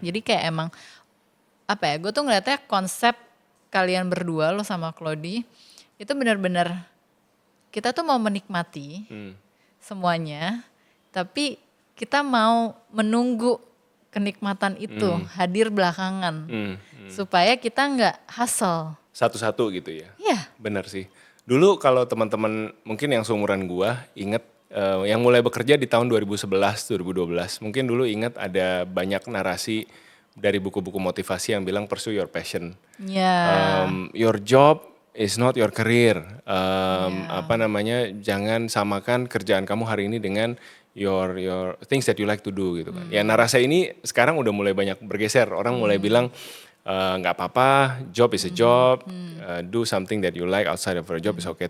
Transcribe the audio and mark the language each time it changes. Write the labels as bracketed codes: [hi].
[id] Jadi kayak emang gue tuh ngeliatnya konsep kalian berdua lo sama Claudie itu benar-benar kita tuh mau menikmati semuanya, tapi kita mau menunggu kenikmatan itu hadir belakangan supaya kita nggak hustle satu-satu gitu ya. Iya. Benar sih. Dulu kalau teman-teman mungkin yang seumuran gua inget yang mulai bekerja di tahun 2011, 2012, mungkin dulu inget ada banyak narasi dari buku-buku motivasi yang bilang [en] pursue your passion. Your job is not your career. [id] Apa namanya? Jangan samakan kerjaan kamu hari ini dengan [en] your things that you like to do [id] gitu kan. Ya narasi ini sekarang udah mulai banyak bergeser. Orang mulai bilang nggak apa-apa, [en] job is a job, do something that you like outside of your job is okay.